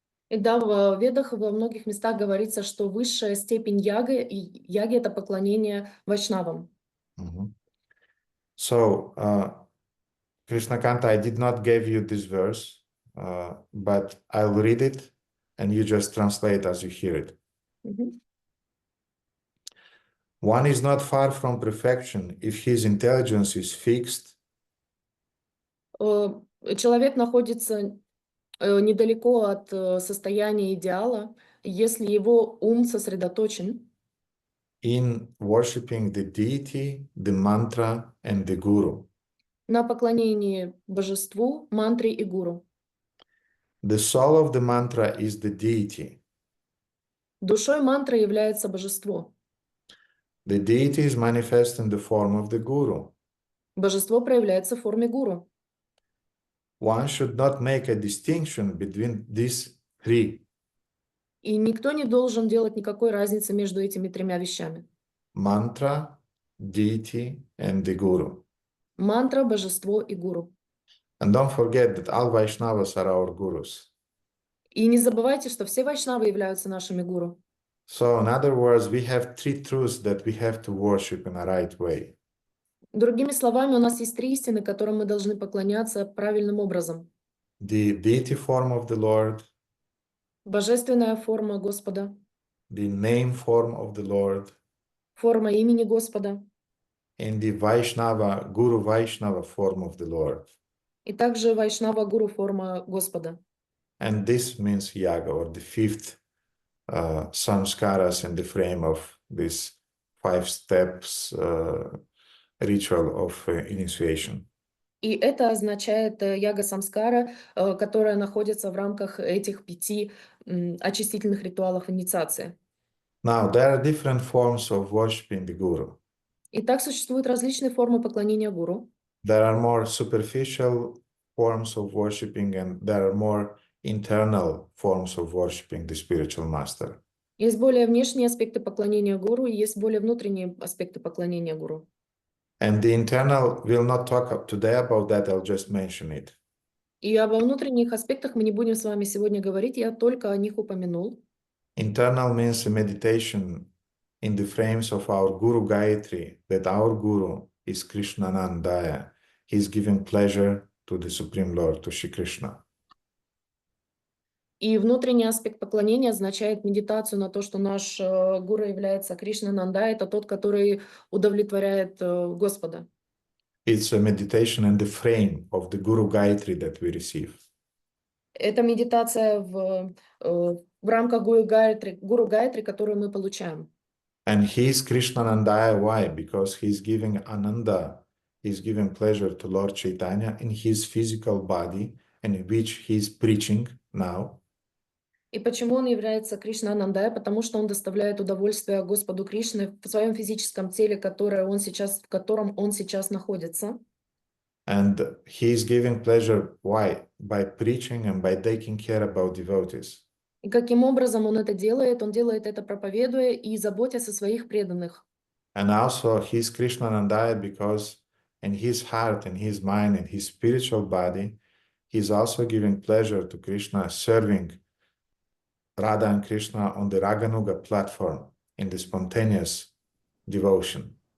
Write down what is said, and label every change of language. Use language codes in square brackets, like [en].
[ru] И да, в Ведах во многих местах говорится, что высшая степень яги это поклонение вайшнавам. [en] So, Krishna Kanta, I did not give you this verse, but I'll read it and you just translate as you hear it. One is not far from perfection if his intelligence is fixed. [ru] Человек находится недалеко от состояния идеала, если его ум сосредоточен [en] In worshipping the deity, the mantra, and the guru. [ru] На поклонении божеству, мантре и гуру. [en] The soul of the mantra is the deity. [ru] Душой мантры является божество. [en] The deity is manifest in the form of the guru. [ru] Божество проявляется в форме гуру. [en] One should not make a distinction between these three. [ru] И никто не должен делать никакой разницы между этими тремя вещами. [en] Mantra, deity, and the guru. [ru] Мантра, божество и гуру. [en] And don't forget that all Vaishnavas are our gurus. [ru] И не забывайте, что все вайшнавы являются нашими гуру. [en] So, in other words, we have three truths that we have to worship in a right way. [ru] Другими словами, у нас есть три истины, которым мы должны поклоняться правильным образом. [en] The deity form of the Lord. [ru] Божественная форма Господа. [en] The name form of the Lord. [ru] Форма имени Господа. [en] And the Vaishnava, Guru Vaishnava form of the Lord. [ru] И также Вайшнава Гуру форма Господа. [en] And this means yaga, or the fifth samskaras in the frame of this 5 steps ritual of initiation. [ru] И это означает яга самскара, которая находится в рамках этих 5 очистительных ритуалов инициации. [en] Now, there are different forms of worshiping the Guru. [ru] Итак, существуют различные формы поклонения гуру. [en] There are more superficial forms of worshiping, and there are more internal forms of worshiping the spiritual master. [ru] Есть более внешние аспекты поклонения гуру, и есть более внутренние аспекты поклонения гуру. [en] And the internal, we'll not talk today about that, I'll just mention it. [ru] И об внутренних аспектах мы не будем с вами сегодня говорить, я только о них упомянул. [en] Internal means a meditation in the frames of our Guru Gayatri, that our Guru is Krishnanandaya. He's giving pleasure to the Supreme Lord, to Shri Krishna. [ru] И внутренний аспект поклонения означает медитацию на то, что наш гуру является Кришнананда, это тот, который удовлетворяет Господа. [en] It's a meditation in the frame of the Guru Gayatri that we receive. [ru] Это медитация в рамках Гуру Гayatri, которую мы получаем. [en] And he is Krishnanandaya. Why? Because he's giving Ananda, he's giving pleasure to Lord Chaitanya in his physical body, and in which he's preaching now. [ru] И почему он является Кришнанандой? Потому что он доставляет удовольствие Господу Кришне в своем физическом теле, в котором он сейчас находится. [en] And he is giving pleasure. Why? By preaching and by taking care about devotees. [ru] И каким образом он это делает? Он делает это проповедуя и заботясь о своих преданных. [en] And also he is Krishnanandaya because in his heart, in his mind, in his spiritual body, he is also giving pleasure to Krishna, serving Radha and Krishna on the Raganuga platform in the spontaneous devotion.